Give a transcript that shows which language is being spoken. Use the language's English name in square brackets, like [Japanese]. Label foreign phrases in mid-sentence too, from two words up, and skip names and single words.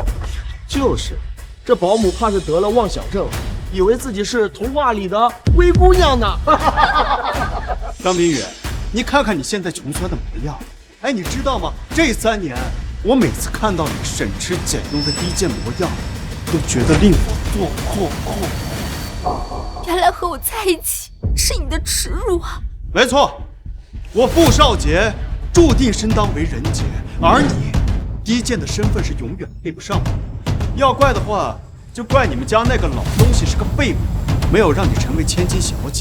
[Chinese] 就是，這保姆怕是得了妄想症，以為自己是童話裡的灰姑娘呢。張冰雨，你看看你現在窮酸的模樣。哎，你知道嗎？這3年，我每次看到你省吃儉用的低賤模樣，都覺得令我做。原來和我在一起是你的恥辱啊！沒錯，我傅少傑注定身當為人傑，而你低賤的身份是永遠配不上的。要怪的話，就怪你們家那個老東西是個廢物，沒有讓你成為千金小姐。